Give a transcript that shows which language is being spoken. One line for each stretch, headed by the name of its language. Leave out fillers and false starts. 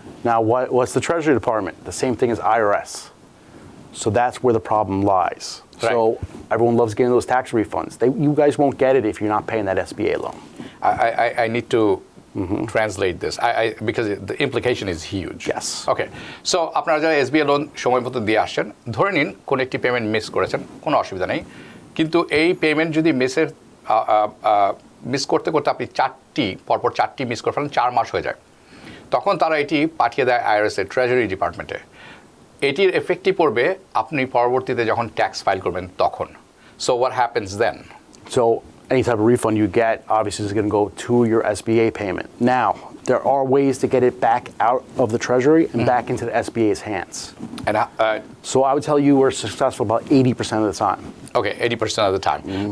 English: Now, what's the Treasury Department? The same thing as IRS. So that's where the problem lies. Right. So everyone loves getting those tax refunds. You guys won't get it if you're not paying that SBA loan. I need to translate this because the implication is huge. Yes. Okay.
Bangla: So আপনারা যারা SBA loan সময় মতো দিয়ে আসছেন, ধরে নিন কোন একটি পেমেন্ট মিস করেছেন, কোনো অসুবিধা নেই, কিন্তু এই পেমেন্ট যদি মিস করতে আপনি পরপর 4টি মিস করে ফেলেন, 4 মাস হয়ে যায়, তখন তারা এটি পাঠিয়ে দেয় IRS এর ট্রেজারি ডিপার্টমেন্টে। এটির এফেক্টই পড়বে আপনি পরবর্তীতে যখন ট্যাক্স ফাইল করবেন তখন।
English: So what happens then? So any type of refund you get obviously is going to go to your SBA payment. Now, there are ways to get it back out of the Treasury and back into the SBA's hands. And so I would tell you we're successful about 80% of the time. Okay, 80% of the time.